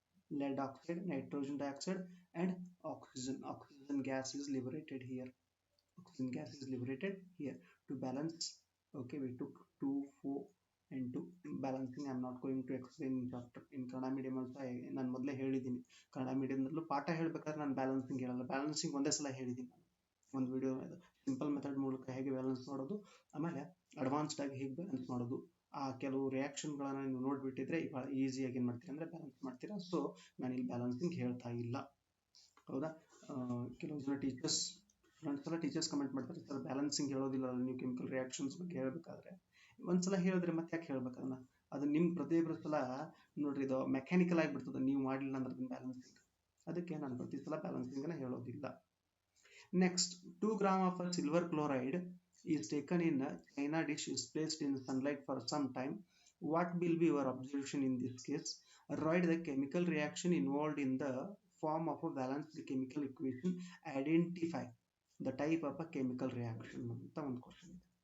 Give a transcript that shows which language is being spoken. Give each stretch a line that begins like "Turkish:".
English: Lead oxide, nitrogen dioxide, and oxygen. Oxygen gas is liberated here. Oxygen gas is liberated here to balance. Okay, we took 2, 4, and 2 balancing. I am not going to explain in chapter. In Kannada medium also
Kannada: ನಾನು ಮೊದಲೇ ಹೇಳಿದ್ದೀನಿ. ಕನ್ನಡ ಮೀಡಿಯಂದಲ್ಲೂ ಪಾಠ ಹೇಳಬೇಕಾದ್ರೆ ನಾನು balancing ಹೇಳಲ್ಲ. Balancing ಒಂದೇ ಸಲ ಹೇಳಿದ್ದೀನಿ ನಾನು ಒಂದು ವಿಡಿಯೋ. ಸಿಂಪಲ್ ಮೆಥಡ್ ಮೂಲಕ ಹೇಗೆ ಬ್ಯಾಲೆನ್ಸ್ ಮಾಡೋದು, ಆಮೇಲೆ ಅಡ್ವಾನ್ಸ್ಡ್ ಆಗಿ ಹೇಗೆ ಬ್ಯಾಲೆನ್ಸ್ ಮಾಡೋದು, ಆ ಕೆಲವು ರಿಯಾಕ್ಷನ್ಗಳನ್ನ ನೀವು ನೋಡ್ಬಿಟ್ಟಿದ್ರೆ ಭಾಳ ಈಸಿಯಾಗಿ ಏನು ಮಾಡ್ತೀರಾ ಅಂದರೆ ಬ್ಯಾಲೆನ್ಸ್ ಮಾಡ್ತೀರಾ. ಸೊ ನಾನು ಇಲ್ಲಿ ಬ್ಯಾಲೆನ್ಸಿಂಗ್ ಹೇಳ್ತಾ ಇಲ್ಲ, ಹೌದಾ. ಕೆಲವು ಜನ ಟೀಚರ್ಸ್ ಸ್ಟೂಡೆಂಟ್ಸ್ ಎಲ್ಲ ಟೀಚರ್ಸ್ ಕಮೆಂಟ್ ಮಾಡ್ತಾರೆ, ಸರ್ ಬ್ಯಾಲೆನ್ಸಿಂಗ್ ಹೇಳೋದಿಲ್ಲ ನೀವು ಕೆಮಿಕಲ್ ರಿಯಾಕ್ಷನ್ಸ್ ಬಗ್ಗೆ ಹೇಳಬೇಕಾದ್ರೆ. ಒಂದ್ಸಲ ಹೇಳಿದ್ರೆ ಮತ್ತೆ ಯಾಕೆ ಹೇಳ್ಬೇಕದನ್ನ? ಅದು ನಿಮ್ಮ ಪ್ರತಿಯೊಬ್ಬರ ಸಲ ನೋಡ್ರಿ ಇದು ಮೆಕ್ಯಾನಿಕಲ್ ಆಗಿಬಿಡ್ತದೆ, ನೀವು ಮಾಡಲಿಲ್ಲ ಅಂದ್ರೆ ಅದನ್ನ ಬ್ಯಾಲೆನ್ಸಿಂಗ್. ಅದಕ್ಕೆ ನಾನು ಪ್ರತಿ ಸಲ ಬ್ಯಾಲೆನ್ಸಿಂಗನ್ನು ಹೇಳೋದಿಲ್ಲ.
English: Next, 2 gram of a silver chloride is taken in a china dish, is placed in sunlight for some time. What will be your observation in this case? Write the chemical reaction involved in the form of a balanced chemical equation. Identify the type of a chemical reaction
Kannada: ಅಂತ ಒಂದು question ಇದೆ.